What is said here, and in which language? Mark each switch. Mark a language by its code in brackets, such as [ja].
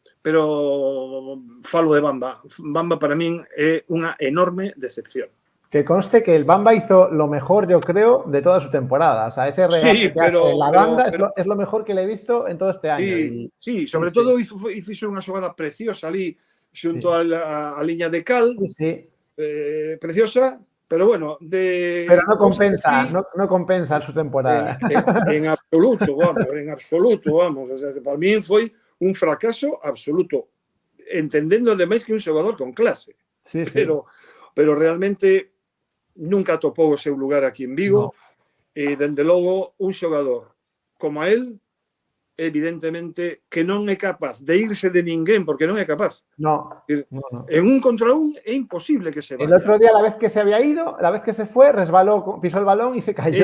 [gl] Pero falo de Bamba. Bamba para min é unha enorme decepción. [es] Que conste que el Bamba hizo lo mejor, yo creo, de toda su temporada. O sea, ese regate que hace la banda es lo mejor que le he visto en todo este año. [gl] Sí, sobre todo hizo unha xogada preciosa ali xunto a liña de cal. [es] Preciosa, pero bueno, pero no compensa, no compensa su temporada. En absoluto, vamos. O sea, para mí [gl] foi un fracaso absoluto, entendendo ademais que un xogador con clase. Pero realmente nunca atopou o seu lugar aquí en Vigo, e dende logo un xogador como a él, evidentemente que non é capaz de irse de ninguén, porque non é capaz. [es] No. En un contra un é imposible que se vaya. El otro día, la vez que se había ido, la vez que se fue, resbaló, pisó el balón y se cayó.